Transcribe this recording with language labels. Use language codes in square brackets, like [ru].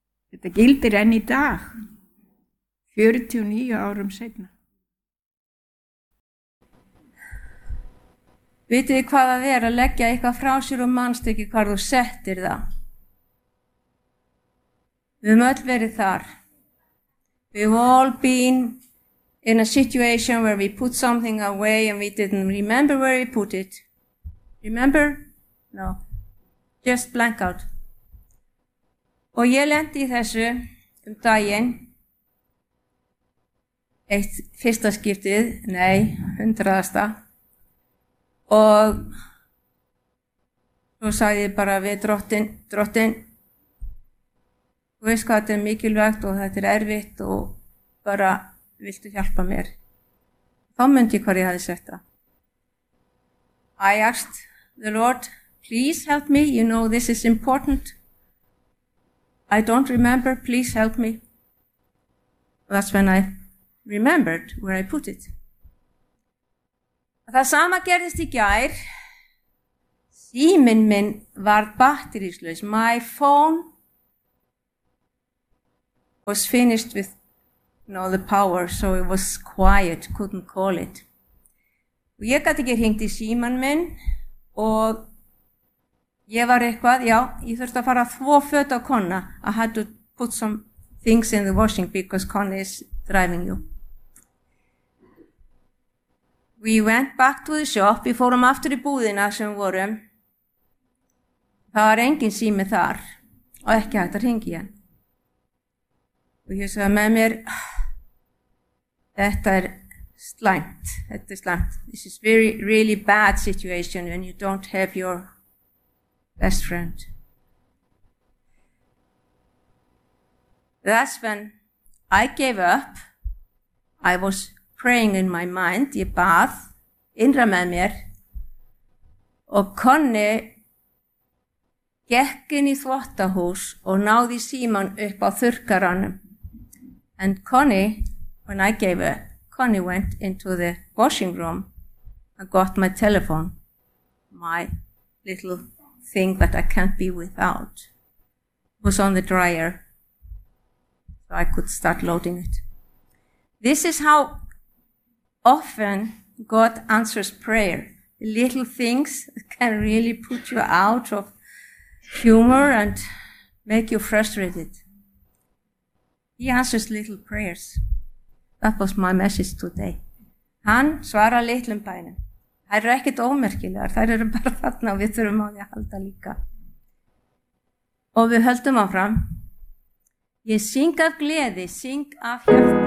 [is] Þetta gildir enn í dag, 49 árum seinna. Vitið þið hvað það er að leggja eitthvað frá sér og manst ekki hvar þú settir það? Við höfum öll verið þar. [en] We've all been in a situation where we put something away and we didn't remember where we put it. Remember? No. Just blank out. [is] Og ég lendi í þessu daginn. Eitt fyrsta skiptið, nei, hundraðasta. Og svo sagði bara við drottinn, þú veist hvað þetta mikilvægt og þetta erfitt og bara viltu hjálpa mér. Þá myndi ég hvar ég hafði sett það. [en] I asked the Lord, please help me, you know this is important. I don't remember, please help me. That's when I remembered where I put it. [is] Það sama gerðist í gær. Síminn minn var batterislaus. [en] My phone was finished with all the power, so it was quiet, couldn't call it. [is] Og ég gat ekki hringt í síman minn og ég var eitthvað, já, ég þurfti að fara þvo föt á kona. [en] I had to put some things in the washing because kona is driving you. We went back to the shop, [is] við fórum aftur í búðina sem vorum. Það var engin sími þar og ekki hægt að hringi hann. Og ég sagði með mér, þetta slæmt, þetta slæmt. [en] This is very, really bad situation when you don't have your best friend. That's when I gave up. I was praying in my mind, [is] ég bað, innra með mér og konni gekk inn í þvottahús og náði síman upp á þurrkaranum. [en] And Connie, when I gave her, Connie went into the washing room and got my telephone, my little thing that I can't be without. It was on the dryer, so I could start loading it. This is how often God answers prayer. The little things can really put you out of humor and make you frustrated. He answers little prayers. That was my message today. [is] Hann svarar litlum bænum. Þær eru ekkit ómerkilegar, þær eru bara þarna og við þurfum á því að halda líka. Og við höldum áfram. Ég syng af gleði, syng af hjarta.